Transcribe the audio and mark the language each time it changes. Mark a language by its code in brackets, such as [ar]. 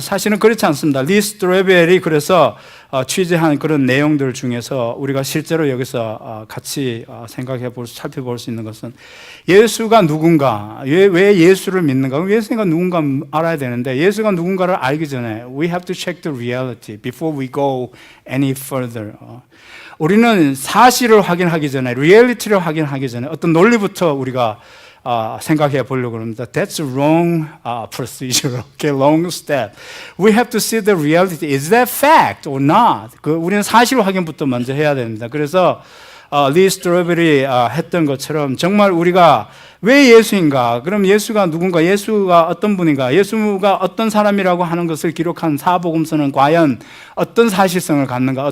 [ko] 사실은 그렇지 않습니다. 리 스트로벨이 그래서 취재한 그런 내용들 중에서 우리가 실제로 여기서 같이 살펴볼 수 있는 것은 예수가 누군가, 왜 예수를 믿는가? 예수가 누군가 알아야 되는데 예수가 누군가를 알기 전에 [en] we have to check the reality before we go any further. [ko] 우리는 사실을 확인하기 전에, 리얼리티를 확인하기 전에 어떤 논리부터 우리가 생각해 보려고 합니다. [en] That's a wrong procedure, okay, wrong step. We have to see the reality. Is that fact or not? [ko] 우리는 사실 확인부터 먼저 해야 됩니다. 그래서 리 스트로벨이 했던 것처럼 정말 우리가 왜 예수인가? 그럼 예수가 누군가? 예수가 어떤 분인가? 예수가 어떤 사람이라고 하는 것을 기록한 사복음서는 과연 어떤 사실성을 갖는가?